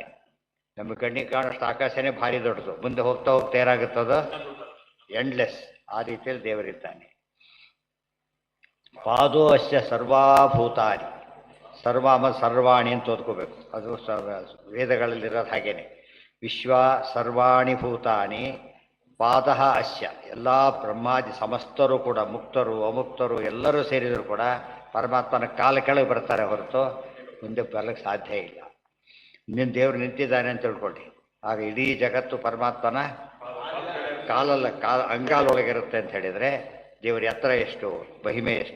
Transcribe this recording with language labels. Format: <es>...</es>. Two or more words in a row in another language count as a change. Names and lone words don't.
<kn>ನಮ್ಮ ಕಣ್ಣಿಗೆ ಕಾಣೋಷ್ಟು ಆಕಾಶನೇ ಭಾರಿ ದೊಡ್ಡದು. ಮುಂದೆ ಹೋಗ್ತಾ ಹೋಗ್ತಾ ಏನಾಗುತ್ತದೋ ಎಂಡ್ಲೆಸ್. ಆ ರೀತಿಯಲ್ಲಿ ದೇವರಿದ್ದಾನೆ.</kn> <sa>पादो अस्य सर्वाभूतानि.</sa> <kn>ಸರ್ವಾಣಿ ಅಂತ ಓದ್ಕೋಬೇಕು. ಅದು ವೇದಗಳಲ್ಲಿರೋದು ಹಾಗೇನೆ.</kn> <sa>विश्व सर्वाणि भूतानि पाद अस्य.</sa> <kn>ಎಲ್ಲ ಬ್ರಹ್ಮಾದಿ ಸಮಸ್ತರು ಕೂಡ, ಮುಕ್ತರು ಅಮುಕ್ತರು ಎಲ್ಲರೂ ಸೇರಿದರೂ ಕೂಡ ಪರಮಾತ್ಮನ ಕಾಲ ಕೆಳಗೆ ಬರ್ತಾರೆ ಹೊರತು ಮುಂದೆ ಬರಲಿಕ್ಕೆ ಸಾಧ್ಯ ಇಲ್ಲ. ಇನ್ನೇನು ದೇವರು ನಿಂತಿದ್ದಾನೆ ಅಂತ ತಿಳ್ಕೊಳ್ಳಿ, ಆಗ ಇಡೀ ಜಗತ್ತು ಪರಮಾತ್ಮನ ಅಂಗಾಲೊಳಗಿರುತ್ತೆ ಅಂತ ಹೇಳಿದರೆ ದೇವರ ಎತ್ತರ ಎಷ್ಟು, ಮಹಿಮೆ ಎಷ್ಟು.</kn>